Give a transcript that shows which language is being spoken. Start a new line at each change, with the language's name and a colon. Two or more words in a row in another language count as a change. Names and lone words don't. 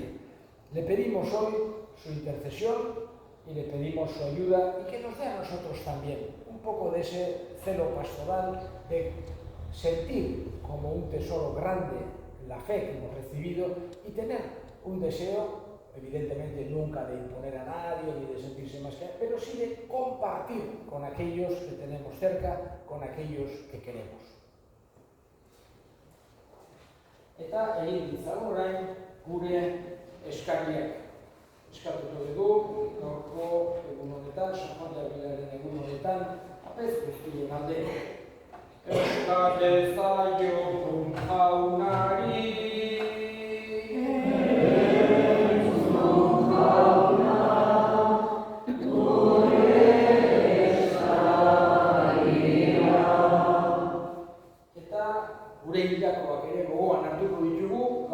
Spanish: Le pedimos hoy su intercesión y le pedimos su ayuda y que nos dé a nosotros también un poco de ese celo pastoral, de sentir como un tesoro grande la fe que hemos recibido y tener un deseo, evidentemente nunca de imponer a nadie ni de sentirse más que, pero sí de compartir con aquellos que tenemos cerca, con aquellos que queremos.
Basque: Eta egin ditzagun orain gure eskariak. Eskatuko dugu, gaurko egun honetan, San Juan de Avilaren egun honetan, apez guztien alde. Eska dezaiogun jaunari, gure hildakoak ere gogoan hartuko ditugu,